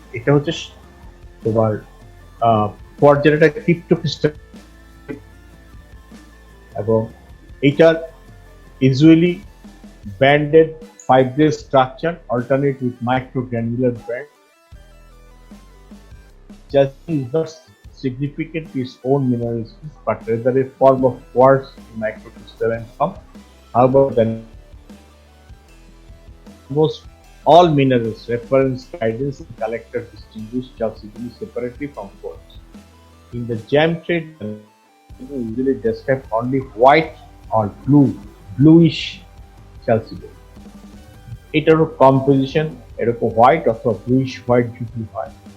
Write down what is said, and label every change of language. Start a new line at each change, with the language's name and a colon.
Bangla: এটা হচ্ছে তোমার পর্যায়টা ক্রিপ্টোক্রিস্টালাইন এবং এটার usually branded
English: fibrous structure alternate with microgranular band. Jasmine is not significant to its own mineralogy, but rather a form of quartz in microcrystalline form. However, the almost all minerals reference guidance and collectors distinguish chalcedony separately from quartz. In the gem trade, people usually describe only white or bluish chalcedony.
Bangla: এটারও composition এরকম white অথবা bluish white যদি হয়।